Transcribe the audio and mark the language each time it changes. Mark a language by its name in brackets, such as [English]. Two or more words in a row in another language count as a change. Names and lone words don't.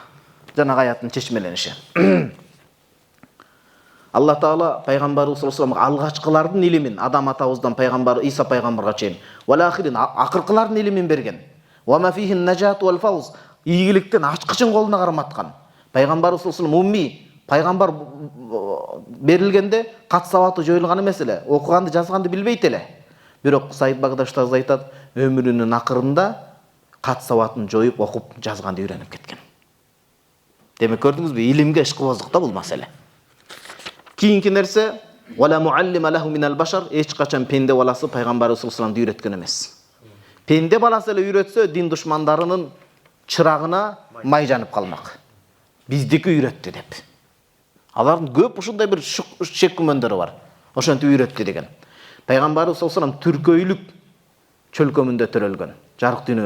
[Kyrgyz] Жанагы аяттын чечмелениши. Алла Таала пайгамбарыбыз [Arabic] صلى الله عليه وسلم [Kyrgyz] алгачкылардын илимин, Адам атабыздан пайгамбар Иса пайгамбарга чейин, валахирин акыркылардын илимин берген. [Arabic] وما فيه النجاة والفوز, [Kyrgyz] ийгиликтен ачкычын колуна карматкан. [Arabic] Пайгамбарыбыз صلى الله عليه وسلم أمي, [Kyrgyz] пайгамбар берилгенде кат сабаты жоюлган эмес эле, окуганды жазганды билбейт эле. Бирок Саид Багдаш устаз айтат, өмүрүнүн акырында кат сабатын жоюп, окуп, жазганды үйрөнүп кеткен. Демек көрдүңүзбү, илимге ишкыбоздукта бул маселе. Кийинки нерсе, [Arabic] ولا معلم له من البشر, [Kyrgyz] эч качан пенде баласы пайгамбарыбыз [Arabic] صلى الله عليه وسلم [Kyrgyz] үйрөткөн эмес. Пенде баласы эле үйрөтсө, дин душмандарынын чырагына май жанып калмак. Биздики үйрөттү деп. Алардын көп ушундай бир шек күмөндөрү бар. Ошентип үйрөттү деген. Пайгамбарыбыз [Arabic] صلى الله عليه وسلم [Kyrgyz] түркөйлүк чөлкөмүндө төрөлгөн, жарык дүйнөлүк.